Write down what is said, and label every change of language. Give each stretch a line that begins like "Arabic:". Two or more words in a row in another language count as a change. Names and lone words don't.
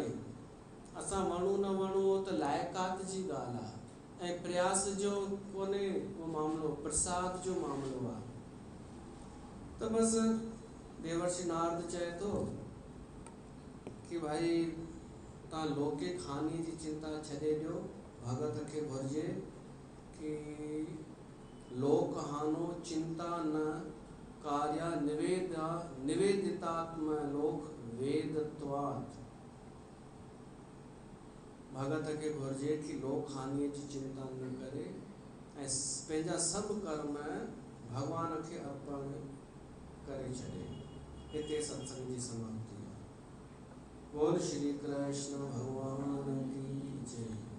Sindhi: असां वणूं न वणूं त लाइकात जी ॻाल्हि आहे, ऐं प्रयास जो कोन्हे उहो मामिलो, प्रसाद जो मामिलो आहे। त बसि देवर्षि नारद चए थो कि भाई तव्हां लौकिक हानि जी चिंता छॾे ॾियो, भगत खे घुरिजे कि
Sanskrit: लोक हानो चिंता न कार्या निवेदितात्म लोक वेदत्वात्।
Sindhi: भगत खे घुरिजे कि लोक हानिअ जी चिंता न करे ऐं पंहिंजा सभु कर्म भगवान खे अर्पण करे छॾे। हिते सत्संग जी समाप्ति आहे।
Hindi: बोल श्री कृष्ण भगवान की जय।